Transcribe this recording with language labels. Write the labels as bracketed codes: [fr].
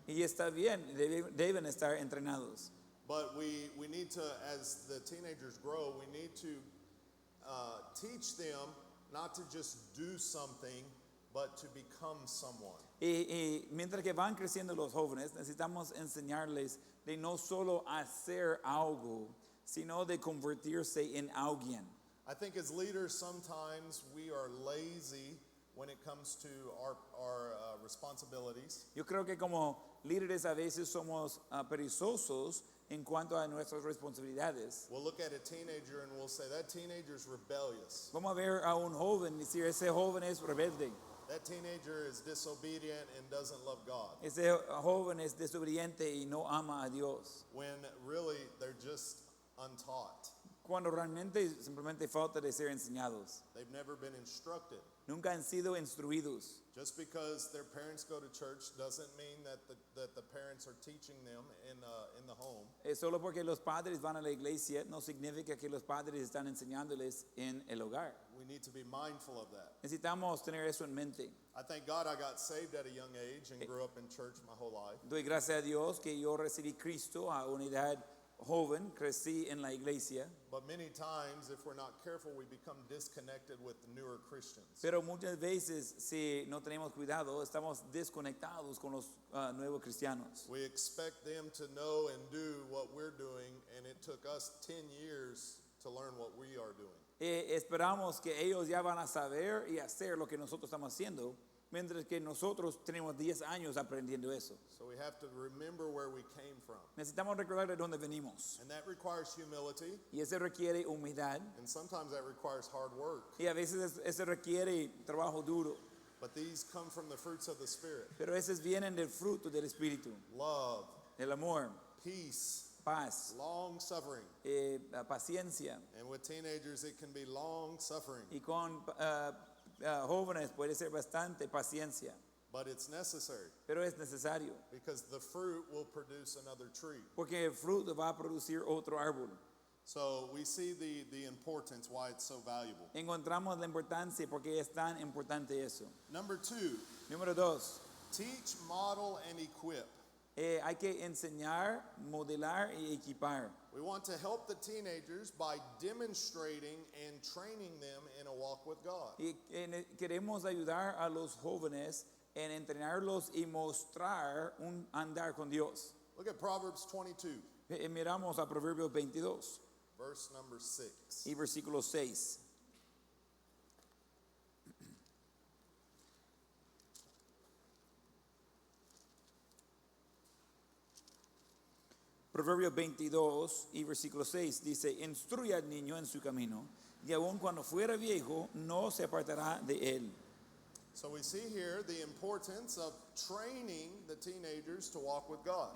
[es] Y está bien, deben estar entrenados. [en] But we need to, as the teenagers grow, we need to teach them not to just do something, but to become someone. [es] Y mientras que van creciendo los jóvenes, necesitamos enseñarles de no solo hacer algo, sino de convertirse en alguien. [en] I think as leaders, sometimes we are lazy when it comes to our responsibilities. [es] Yo creo que como líderes a veces somos perezosos en cuanto a nuestras responsabilidades. [en] We'll look at a teenager and we'll say, that teenager's rebellious. [es] Vamos a ver a un joven y decir, ese joven es rebelde, [en] That teenager is disobedient and doesn't love God. [es] ese joven es desobediente y no ama a Dios. [en] When really they're just untaught. [es] Cuando realmente simplemente falta de ser enseñados. [en] They've never been instructed. [es] Nunca han sido instruidos. [en] Just because their parents go to church doesn't mean that the parents are teaching them in the home. [es] Solo porque los padres van a la iglesia no significa que los padres están enseñándoles en el hogar. [en] We need to be mindful of that. [es] Necesitamos tener eso en mente. [en] I thank God I got saved at a young age and grew up in church my whole life. [es] Doy gracias a Dios que yo recibí Cristo a una edad joven, crecí en la iglesia, [en] But many times, if we're not careful, we become disconnected with the newer Christians. [es] pero muchas veces si no tenemos cuidado estamos desconectados con los nuevos cristianos. [en] We expect them to know and do what we're doing, and it took us 10 years to learn what we are doing. [es] Esperamos que ellos ya van a saber y hacer lo que nosotros estamos haciendo, mientras que nosotros tenemos 10 años aprendiendo eso. [en] So we have to remember where we came from. [es] Necesitamos recordar de dónde venimos. [en] And that requires humility, [es] Y eso requiere humildad. [en] and sometimes that requires hard work. [es] Y a veces eso requiere trabajo duro. [en] But these come from the fruits of the Spirit: [es] Pero esos vienen del fruto del Espíritu. [en] love, [es] El amor, [en] peace, [es] paz, [en] long suffering. [es] la paciencia. [en] And with teenagers, it can be long suffering, [es] Y con jóvenes puede ser bastante paciencia. [en] but it's necessary [es] Pero es necesario. [en] because the fruit will produce another tree. [es] Porque el fruto va a producir otro árbol. [en] So we see the importance, why it's so valuable. [es] Encontramos la importancia porque es tan importante eso. [en] Number 2, [es] Número 2. [en] teach, model, and equip. [es] Hay que enseñar, modelar y equipar. [en] We want to help the teenagers by demonstrating and training them in a walk with God. [es] Y queremos ayudar a los jóvenes en entrenarlos y mostrar un andar con Dios. [en] Look at Proverbs 22, [es] Miramos a Proverbios 22 [en] verse number 6. [es] y versículo 6. Proverbios 22 y versículo 6 dice, instruye al niño en su camino, y aun cuando fuera viejo, no se apartará de él. [en] So we see here the importance of training the teenagers to walk with God.